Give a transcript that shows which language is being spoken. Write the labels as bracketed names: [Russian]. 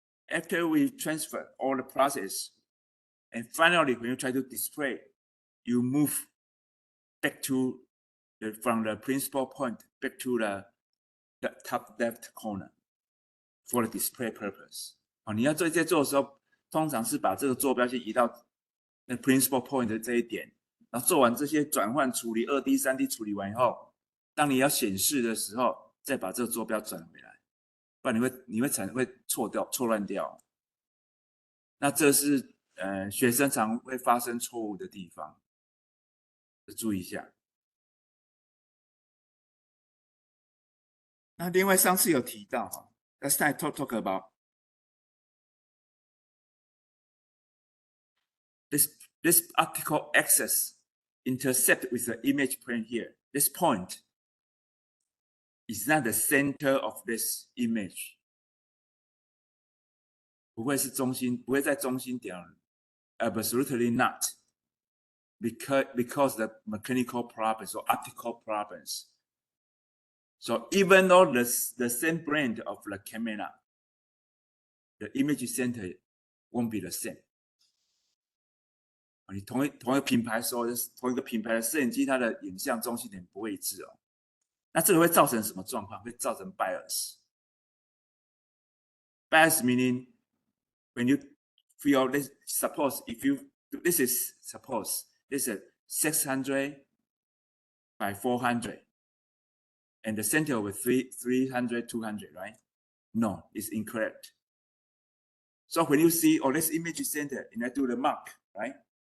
[English] After we transfer all the process, and finally when you try to display, you move back to from the principal point back to the top left corner for the display purpose. [Chinese] 你要在做的时候，通常是把这个坐标先移到那 principal point 的这一点，然后做完这些转换处理，2D、3D 处理完以后，当你要显示的时候，再把这个坐标转回来，不然你会错乱掉。那这是学生常会发生错误的地方，注意一下。那另外上次有提到哈 [English] ，Last time talk about this optical axis intersect with the image plane here. This point is not the center of this image. [Chinese] 不会是中心，不会在中心点 ， [English] absolutely not. Because the mechanical problems or optical problems. So even though the same brand of the camera, the image center won't be the same. [Chinese] 你同一个品牌说，同一个品牌的摄影机，它的影像中心点不会一致哦。那这个会造成什么状况？会造成 bias. [English] Bias meaning when you feel this. Suppose if you this is 600 by 400, and the center with 300, 200, right? No, it's incorrect. So when you see this image center, and I do the mark, right?